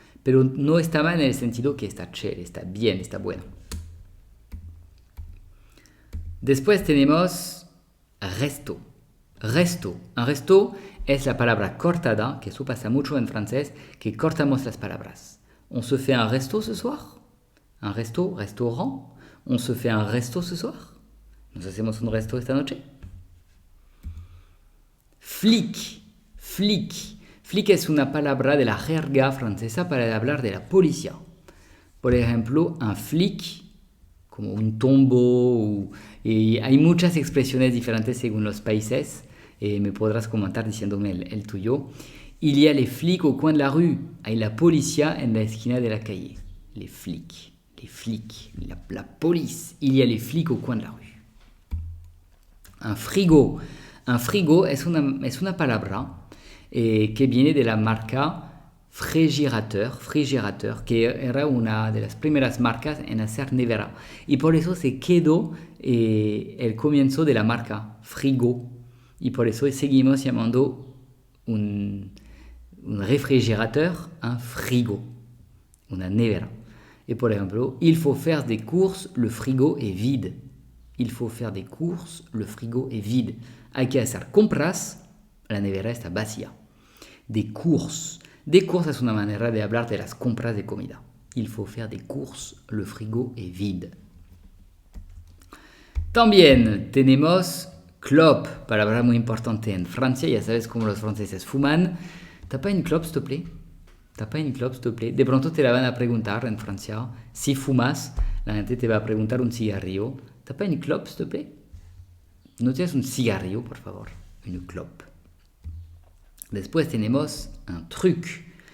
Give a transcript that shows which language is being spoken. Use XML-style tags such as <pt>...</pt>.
<es>Pero no está mal en el sentido que está chévere, está bien, está bueno. Después tenemos resto. Resto. Un resto es la palabra cortada, que eso pasa mucho en francés, que cortamos las palabras.</es> <fr>On se fait un resto ce soir? Un resto, restaurant. On se fait un resto ce soir?</fr> <es>¿Nos hacemos un resto esta noche? Flic. Flic. Flic es una palabra de la jerga francesa para hablar de la policía. Por ejemplo, un flic, como un tombo, y hay muchas expresiones diferentes según los países. Me podrás comentar diciéndome el tuyo.</es> <fr>Il y a les flics au coin de la rue.</fr> <es>Hay la policía en la esquina de la calle.</es> <fr>Les flics, la police. Il y a les flics au coin de la rue. Un frigo.</fr> <es>Un frigo es una palabra que viene de la marca Frigerateur, que era una de las primeras marcas en hacer nevera. Y por eso se quedó el comienzo de la marca Frigo. Y por eso seguimos llamando un refrigerateur un frigo, una nevera. Y por ejemplo,</es> <fr>il faut faire des courses, le frigo est vide. Il faut faire des courses, le frigo est vide.</fr> <es>Hay que hacer compras, la nevera está vacía. Des courses. Des courses es una manera de hablar de las compras de comida.</es> <fr>Il faut faire des courses, le frigo est vide.</fr> <es>También tenemos clope, palabra muy importante en Francia. Ya sabes cómo los franceses fuman.</es> <fr>¿T'as pas une clope, s'il te plaît? ¿T'as pas une clope, s'il te plaît?</fr> <es>De pronto te la van a preguntar en Francia. Si fumas, la gente te va a preguntar un cigarrillo.</es> <fr>¿T'as pas une clope, s'il te plaît?</fr> <es>¿No tienes un cigarrillo, por favor? Une clope. Después tenemos un truc.</es>